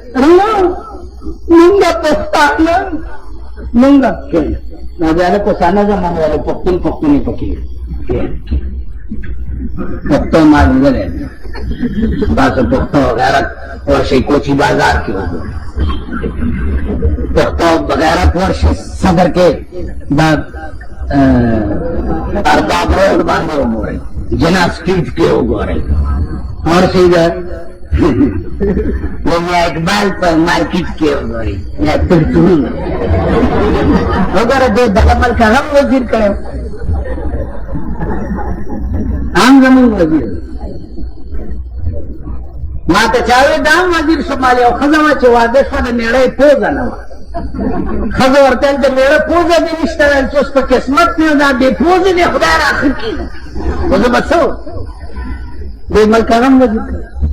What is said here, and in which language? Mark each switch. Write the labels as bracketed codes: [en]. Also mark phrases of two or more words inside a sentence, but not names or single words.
[ps] مونږ پښتانه مونږ نو بیا له کوسانه زمانه والا پښتون پښتونې پکې پښتو معلومېدلی تاسو پښتو غیرت ورشئ کوچي بازار کې وګورئ پښتو غیرت ورشئ صدر کې دا ارباب روډ باندې وګورئ جنا سټریټ کې وګورئ ورشئ دا میاں اقبال پر مارکیٹ کې وګورئ یا ترچونی وګوره دې دغه ملک هم وزیر کړی هم زمونږ وزیر ما ته چا وایي دا هم وزیر شمال یو ښځه وه چې واده شوه د مېړه یې پوزه نه وه ښځه ورته ویل د مېړه پوزه دې نشته ویل چې اوس په قسمت مې دا بې پوزې دې خدای راخه کړي خو زه به څه دې ملک هم وزیر کړی